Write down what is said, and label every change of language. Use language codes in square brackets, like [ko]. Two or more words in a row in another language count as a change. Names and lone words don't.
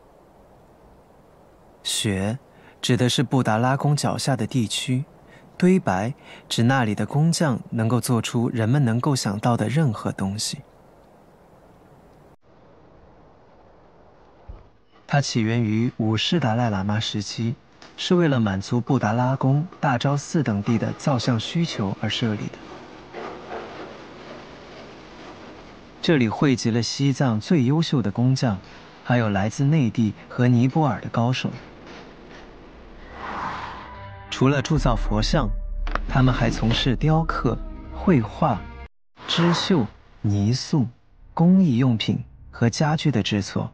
[zh] 雪指的是布達拉宮腳下的地區，堆白指那裡的工匠能夠做出人們能夠想到的任何東西。它起源於五世達賴喇嘛時期，是為了滿足布達拉宮、大昭寺等地的造像需求而設立的。這裡匯集了西藏最優秀的工匠，還有來自內地和尼泊爾的高手。除了鑄造佛像，他們還從事雕刻、繪畫、織繡、泥塑、 工藝用品和家具的制作。